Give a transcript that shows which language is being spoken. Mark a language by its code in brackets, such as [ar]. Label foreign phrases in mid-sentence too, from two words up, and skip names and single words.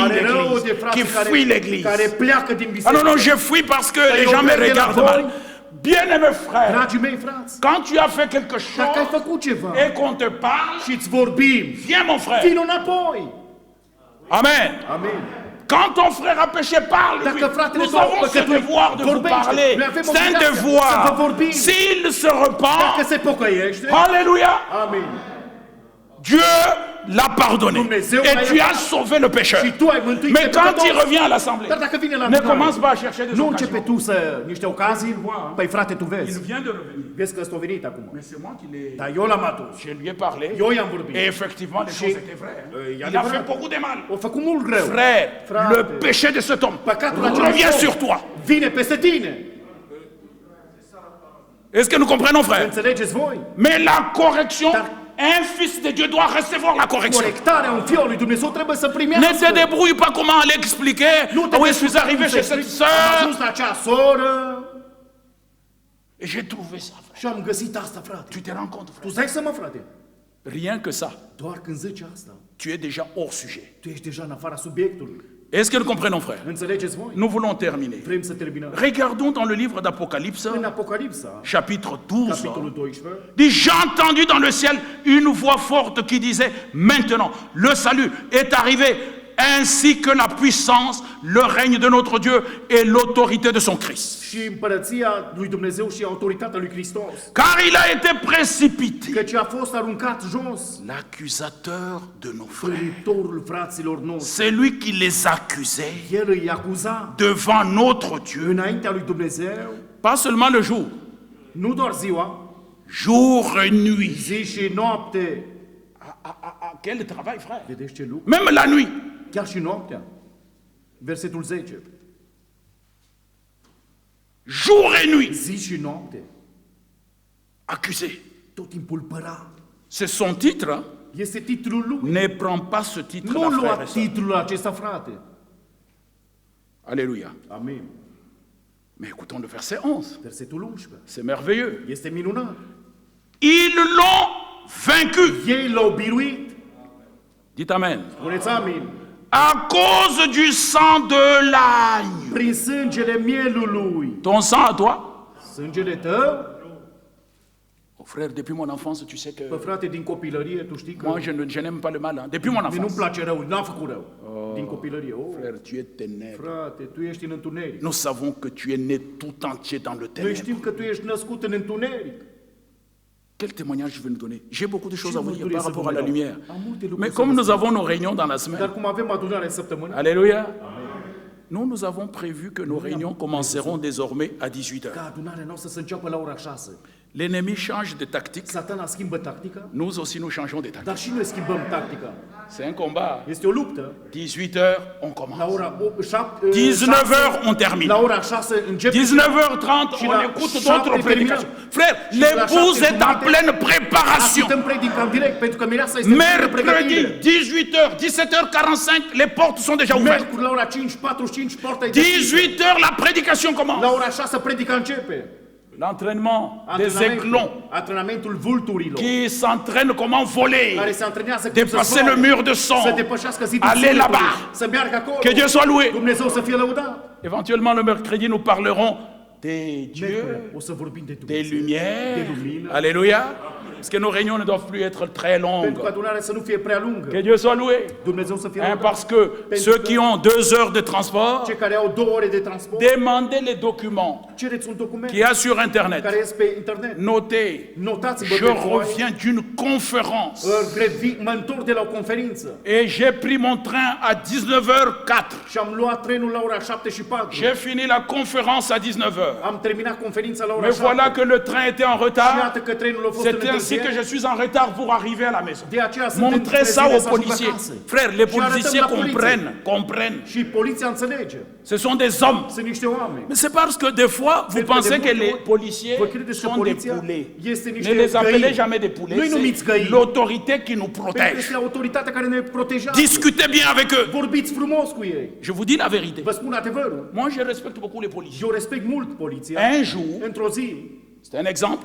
[ro] Pare rău de [fr] l'église, [ro] frații [fr] qui fuient [ro] care [fr] l'église. [ro] pleacă din Ah biserică. [fr] non, non, je fuis parce que les [ro] eu [fr] gens me [ro] plec de la [fr] regardent [ro] voi. [fr] mal. Bien-aimés frères, [ro] Dragii mei frați, [fr] quand tu as fait quelque [ro] dacă ai [fr] chose [ro] făcut ceva [fr] et qu'on te parle, [ro] și îți vorbim, [fr] viens mon frère. [ro] vino înapoi. [fr] Amen. [ro] Amin. [fr] Quand ton frère a péché, parle. [ro] Dacă fratele [fr] Nous [ro] tău a [fr] avons ce [ro] păcătuit, [fr] devoir de vous [ro] vorbește. [fr] parler. [ro] Noi avem [fr] C'est un [ro] obligația să vă [fr] devoir. [ro] vorbim. [fr] S'il se [ro] Dacă [fr] repent, [ro] se pocăiește, [fr] alléluia, [ro] amin. [fr] Dieu l'a pardonné. [ro] Dumnezeu [fr] Et [ro] l-a [fr] tu as [ro] iertat. [fr] sauvé le pécheur. [ro] Și tu ai mântuit [fr] Mais [ro] pe [fr] quand [ro] păcătos. [fr] il revient à l'assemblée, [ro] Dar dacă vine la [fr] ne [ro] adunare, [fr] commence pas à chercher des [ro] nu [fr] occasions. [ro] începe tu să niște ocazii? Păi frate, tu [fr] Il [ro] vezi. [fr] vient de revenir. [ro] Vezi că ăsta a venit acum. [fr] Mais c'est moi qui l'ai... [ro] Dar eu l-am adus. [fr] Je lui ai parlé. [ro] Eu i-am vorbit. [fr] Et effectivement, les choses étaient vraies. [ro] e [fr] Il a [ro] adevărat. [fr] fait beaucoup de mal. [ro] O făcut mult rău. [fr] Frère, [ro] Frate. [fr] le péché de cet homme [ro] Păcatul acela [fr] revient sur toi. [ro] vine peste tine. [fr] Est-ce que nous comprenons, frère? [ro] Înțelegeți voi? [fr] Mais la correction, [ro] Dar- [fr] un fils de Dieu doit recevoir la correction. [ro] Corectarea un fiul lui Dumnezeu trebuie să [fr] Ne [ro] primească. [fr] te débrouille pas comment aller expliquer. [ro] Nu te [fr] Ah oui, je [ro] descurci [fr] suis arrivé [ro] cum să [fr] chez cette [ro] explici. Am [fr] sœur [ro] ajuns la acea soră [fr] et j'ai trouvé ça. Frère. [ro] și am găsit asta, frate. [fr] Tu te rends compte, [ro] Tu [fr] frère? [ro] îți dai seama, frate? [fr] Rien que ça, [ro] Doar când zici asta, [fr] tu es déjà hors sujet. [ro] tu ești deja în afara subiectului. [fr] Est-ce que nous comprenons, frère? [ro] Înțelegeți voi? [fr] Nous voulons terminer. [ro] Vrem să terminăm. [fr] Regardons dans le livre d'Apocalypse, [ro] În Apocalipsa, [fr] chapitre 12. [ro] capitolul 12, [fr] Dit, j'ai entendu dans le ciel une voix forte qui disait, maintenant, le salut est arrivé, ainsi que la puissance, le règne de notre Dieu et l'autorité de son Christ. [ro] și împărăția lui Dumnezeu și autoritatea lui Hristos. [fr] Car il a été précipité, [ro] Căci a fost aruncat jos [fr] l'accusateur de nos frères. [ro] părătorul fraților noștri. [fr] C'est lui qui les accusait [ro] El îi acuza [fr] devant notre Dieu, [ro] înaintea lui Dumnezeu, [fr] pas seulement le jour, [ro] nu doar ziua, [fr] jour et nuit. [ro] zi și noapte. [fr] Quel travail, frère? [ro] Vedeți ce lucru? [fr] Même la nuit. [ro] Chiar și noaptea. Versetul 10. [fr] Jour et nuit. [ro] Zi și noapte. [fr] Accusé. [ro] Tot timpul păra. [fr] C'est son titre. Hein? [ro] Este titlul lui. [fr] Ne prends pas ce titre, [ro] Nu [fr] là, frère [ro] lua [fr] et sœur. [ro] titlul acesta, frate. [fr] Alléluia. [ro] Amin. [fr] Mais écoutons le verset 11. [ro] Versetul 11. [fr] C'est merveilleux. [ro] Este minunat. [fr] Ils l'ont vaincu. [ro] Ei l-au biruit. [fr] Dites Amen. [ro] Spuneți amin. [fr] À cause du sang de l'âne. [ro] Prin sângele mielului. [fr] Ton sang à toi? [ro] Sângele tău? [fr] Oh, frère, depuis mon enfance, tu sais que [ro] Bă, frate, din copilărie, tu știi că [fr] moi, je n'aime pas le mal. Hein. Depuis mon [ro] mie nu-mi [fr] enfance. [ro] place rău, n-am făcut rău. Din copilărie. Oh, [fr] Frère, tu es ténèbre. [ro] frate, tu ești în întuneric. [fr] Nous savons que tu es né tout entier dans le [ro] Noi [fr] ténèbre. [ro] știm că tu ești născut în întuneric. [fr] Quel témoignage je vais nous donner? J'ai beaucoup de choses à vous dire [ro] mărturie [fr] par [ro] să [fr] rapport à [ro] vă [fr] la [ro] dau. [fr] lumière. [ro] Am multe lucruri [fr] Mais [ro] să [fr] comme [ro] vă [fr] nous avons nos réunions dans la semaine, [ro] Dar cum avem adunare în săptămână, [fr] alléluia, nous avons prévu que nos réunions commenceront désormais à 18h. [ro] ca adunarea noastră să înceapă la ora 6. [fr] L'ennemi change de tactique, [ro] Satana schimbă tactica, [fr] nous aussi nous changeons de tactique. [ro] dar și noi schimbăm tactica. [fr] C'est un combat. [ro] Este o luptă. [fr] 18h, on [ro] La [fr] commence. [ro] ora [fr] 19h, on termine. [ro] La ora 6 începe. [fr] 19h30, [ro] Și [fr] on [ro] la [fr] écoute [ro] 7 [fr] d'autres prédications. [ro] terminăm. [fr] Frère, [ro] Și la [fr] l'épouse [ro] 7 [fr] est en [ro] jumate [fr] pleine préparation. [ro] Ascultăm predica în direct, pentru că mireasa este în [fr] Mercredi, [ro] pregătire. [fr] 18h, 17h45, les portes sont déjà ouvertes. [ro] Miercuri la ora 5:45 porta e deschisă. [fr] 18h, la prédication commence. [ro] La ora 6 predica începe. [fr] L'entraînement des aiglons [ro] Antrenamentul vulturilor [fr] qui s'entraînent comment voler, [ro] care se antrenează cum să [fr] dépasser le [ro] zboare, [fr] mur de son, [ro] să depășească zidul [fr] aller [ro] sufletului, [fr] là-bas. [ro] să meargă acolo. [fr] Que Dieu soit loué. [ro] Dumnezeu să fie lăudat. [fr] Éventuellement, le mercredi, nous parlerons des dieux, [ro] Miercuri o să vorbim de [fr] des [ro] Dumnezeu, de [fr] lumières. [ro] lumină, [fr] Alléluia. Parce que nos réunions ne doivent plus être très longues. [ro] pentru că adunarea să nu fie prea lungă. [fr] Que Dieu soit loué. [ro] Dumnezeu să fie [fr] Hein, [ro] lăudat. [fr] parce que ceux qui ont 2 heures de transport, [ro] Cei care au 2 ore de transport, [fr] demandez les documents [ro] cereți un document [fr] qu'il y a sur Internet. [ro] care este pe internet. [fr] Notez, [ro] Notați-vă [fr] je [ro] pe foaie. [fr] reviens d'une conférence [ro] Mă întorc de la o conferință [fr] et j'ai pris mon train à 19h04. [ro] și am luat trenul la ora 7:04. [fr] J'ai fini la conférence à 19h. [ro] Am terminat conferința la ora [fr] Mais [ro] 7. [fr] voilà que le train était en [ro] Și [fr] retard. [ro] iată că trenul a fost în [fr] C'était un [ro] întârziere. [fr] ainsi que je suis en retard pour arriver à la maison. [ro] De aceea suntem [fr] Montrez ça [ro] întârziere [fr] aux [ro] să ajung [fr] policiers. [ro] acasă. [fr] Frère, les [ro] Și arătăm [fr] policiers [ro] la poliție. [fr] comprennent. [ro] Și poliția înțelege. [fr] Ce sont des hommes. [ro] Sunt niște oameni. [fr] Mais c'est parce que des fois, vous [ro] Pentru că [fr] pensez [ro] de [fr] que [ro] multe [fr] les [ro] ori [fr] policiers [ro] vă credeți că [fr] sont des [ro] poliția [fr] poulets. [ro] este niște [fr] Ne les appelez [ro] găini. [fr] jamais des poulets. [ro] Nu-i numiți [fr] C'est [ro] găini. [fr] l'autorité qui nous [ro] Pentru că [fr] protège. [ro] este autoritatea care ne protejează. [fr] Discutez bien avec eux. [ro] Vorbiți frumos cu ei. [fr] Je vous dis la vérité. [ro] Vă spun adevărul. [fr] Moi, je respecte beaucoup les policiers. [ro] Eu respect mult poliția. [fr] Un jour, [ro] Într-o zi, [fr] c'est un exemple,